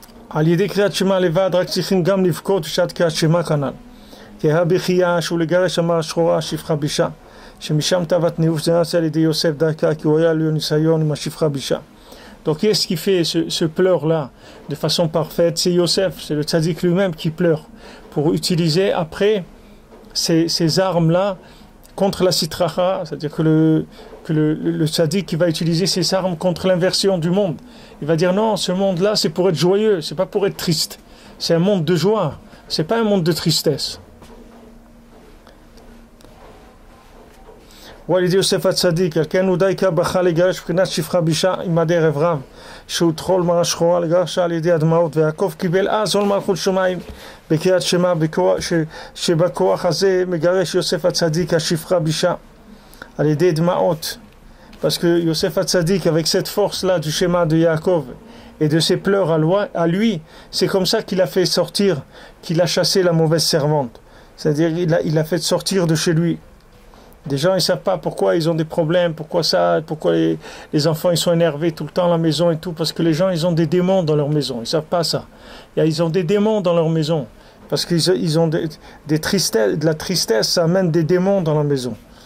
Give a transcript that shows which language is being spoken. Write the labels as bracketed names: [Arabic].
[Hebrew] על ידי קריאת שמע לבד רק צריכים גם לבכות בשעת קריאת שמע כנ"ל. כי הבכייה שהוא לגרש אמר שחורה שפחה בישה, שמשם תאוות ניאוף זה נעשה על ידי יוסף דרכה, כי הוא היה לו ניסיון עם השפחה בישה. [French] Donc qu'est-ce qui fait ce pleur-là de façon parfaite? C'est Yosef, c'est le tzaddik lui-même qui pleure pour utiliser après ces armes-là contre la sitracha, c'est-à-dire que le tzaddik qui va utiliser ses armes contre l'inversion du monde. Il va dire non, ce monde-là c'est pour être joyeux, c'est pas pour être triste. C'est un monde de joie, c'est pas un monde de tristesse. [Hebrew] ועל ידי יוסף הצדיק, על כן הוא דייקה בכה לגרש בחינת שפחה בישה עמדי ערב רב, שהוא טחול מרה שחורה לגרשה על ידי הדמעות, ויעקב קיבל אז עול מלכות שמיים בקריאת שמע, שבכוח הזה מגרש יוסף הצדיק השפחה בישה על ידי דמעות, [French] parce que Yosef Hatzadik, avec cette force-là du schéma de Yaakov et de ses pleurs à lui, c'est comme ça qu'il a fait sortir, qu'il a chassé la mauvaise servante. C'est-à-dire il l'a fait sortir de chez lui. Des gens, ils ne savent pas pourquoi ils ont des problèmes, pourquoi les enfants ils sont énervés tout le temps à la maison et tout, parce que les gens, ils ont des démons dans leur maison. Ils ne savent pas ça. Ils ont des démons dans leur maison. Parce qu'ils ont des tristesses, de la tristesse, ça amène des démons dans la maison.